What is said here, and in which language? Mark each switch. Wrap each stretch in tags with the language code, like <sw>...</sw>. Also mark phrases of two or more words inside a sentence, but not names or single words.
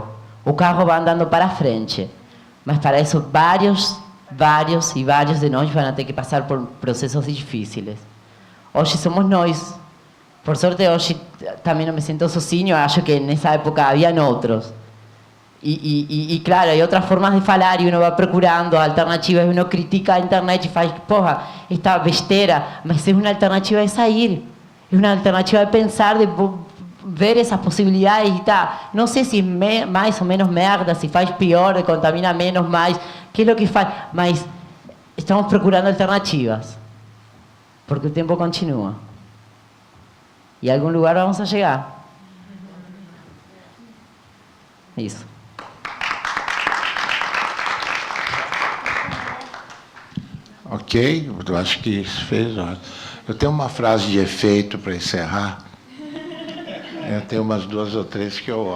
<pt>O carro vai andando para frente. Mas para isso, vários de nós vão ter que passar por processos difíceis. Hoje somos nós. Por sorte, hoje também não me sinto sozinho. Acho que nessa época havia outros.</pt> <es>E claro, hay otras formas de falar y uno va procurando alternativas y uno critica a internet y</es> <pt>faz, porra, esta besteira,</pt> <es>mas es una alternativa de salir, es una alternativa de pensar, de ver esas posibilidades y tal. No sé si es más o menos merda, si</es> <pt>faz pior,</pt> <es>de contamina menos, más, qué es lo que faz, mas estamos procurando alternativas, porque el tiempo continúa y a algún lugar vamos a llegar.</es> <pt>Isso. Ok, eu acho que isso fez. Eu tenho uma frase de efeito para encerrar. Eu tenho umas 2 ou 3 que eu...</pt>